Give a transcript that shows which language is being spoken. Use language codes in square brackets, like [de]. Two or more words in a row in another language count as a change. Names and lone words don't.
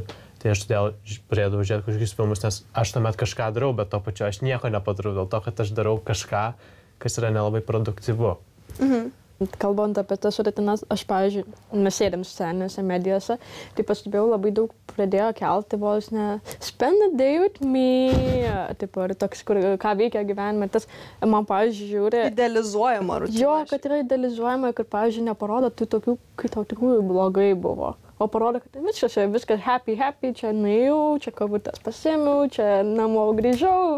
[lt] Tai aš todėl pradėjau žiūrėti kažkokius filmus, nes aš tuomet kažką darau, bet to pačiu aš nieko nepadarau, dėl to, kad aš darau kažką, kas yra nelabai produktyvu. Kalbant apie tas rutinas, aš, pavyzdžiui, mes sėdėm socialinėse medijose, tai pastebėjau labai daug pradėjo kelti vos ne [en] spend a day with me, [lt] tipo, ir toks, ką veikia gyvenime. Tas, man, pavyzdžiui, žiūri... Idealizuojama rutina. Jo, kad yra idealizuojama, kad, pavyzdžiui, neparodo tų tokių, kai tau tikrųjų blogai buvo. O parodo, kad viskas happy, čia nuėjau, čia kabutės pasėmiau, čia namo grįžau.